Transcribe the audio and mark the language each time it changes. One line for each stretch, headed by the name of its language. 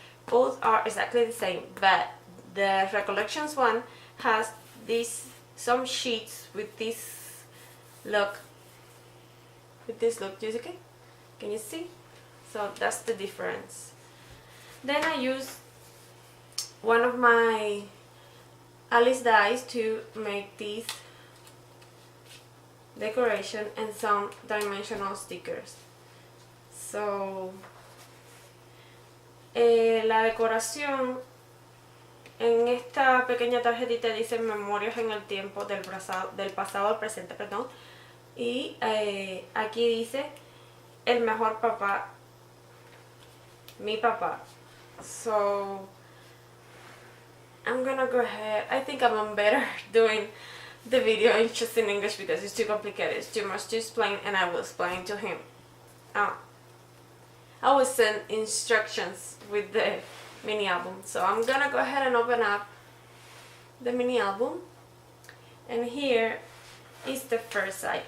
English: Both are exactly the same, but the Recollections one has some sheets with this look. Okay? Can you see? So that's the difference. Then I use one of my Alice dies to make this decoration and some dimensional stickers.
Spanish: So la decoración en esta pequeña tarjetita dice memorias en el tiempo del pasado al presente, perdón. Y aquí dice el mejor papá, mi papá.
English: So I'm gonna go ahead. I think I'm better doing the video in just in English because it's too complicated. It's too much to explain, and I will explain to him. I will send instructions with the mini album. So I'm gonna go ahead and open up the mini album, and here is the first side.